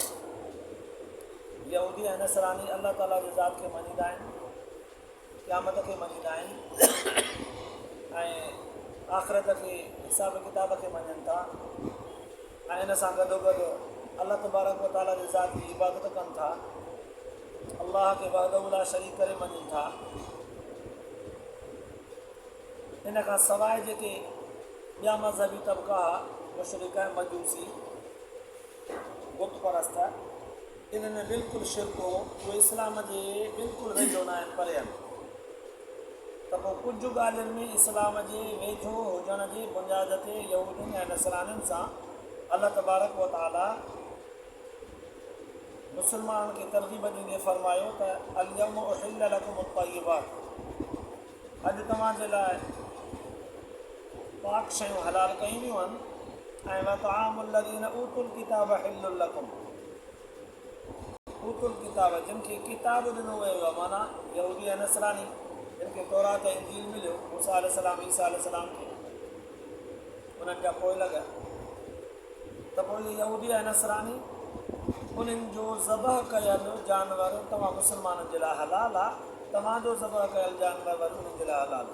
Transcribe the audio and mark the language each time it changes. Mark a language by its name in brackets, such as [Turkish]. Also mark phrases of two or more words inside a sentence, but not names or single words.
[Sindhi] यहूदी ऐं नसरानी अल्लाह ताला जी ज़ात खे मञींदा आहिनि, क़यामत खे मञींदा आहिनि ऐं आख़िरत खे हिसाब किताब खे मञनि था ऐं इन सां गॾोगॾु अल्लाह तबारक व तआला जी ज़ात जी इबादत कनि था, अल्लाह खे [Arabic] وحده لا شريك [Sindhi] करे मञनि था। इन खां सवाइ जेके ॿिया मज़हबी तबिका मुशरिक मजूसी बुत परस्त इन्हनि में बिल्कुलु शिरक हो, उहे इस्लाम जे बिल्कुलु वेझो न आहिनि, परे आहिनि। त पोइ कुझु ॻाल्हियुनि में इस्लाम जे वेझो हुजण जी बुनियाद ते यहूदियुनि ऐं नसरानियुनि सां अल्लाह तबारक व तआला मुस्लमाननि खे तरग़ीब ॾींदे फरमायो त [Arabic] اليوم أحل لكم الطيبات, [Sindhi] अॼु तव्हांजे लाइ पाक शयूं हलाल कयूं वियूं आहिनि ऐं [Arabic] وطعام الذين أوتوا الكتاب حل لكم, أوتوا الكتاب [Sindhi] जिन खे किताब ॾिनो वियो आहे, माना यहूदी ऐं नसरानी जिन खे तौरात ऐं इंजील मिलियो, मूसा अलैहिस्सलाम ईसा अलैहिस्सलाम खे उन्हनि जा पोइ लॻा त पोइ यहूदी ऐं नसरानी उन्हनि जो ज़बह कयल जानवर तव्हां मुस्लमाननि जे लाइ हलाल आहे, तव्हांजो ज़बह कयल जानवर वरी उन्हनि जे लाइ हलाल आहे।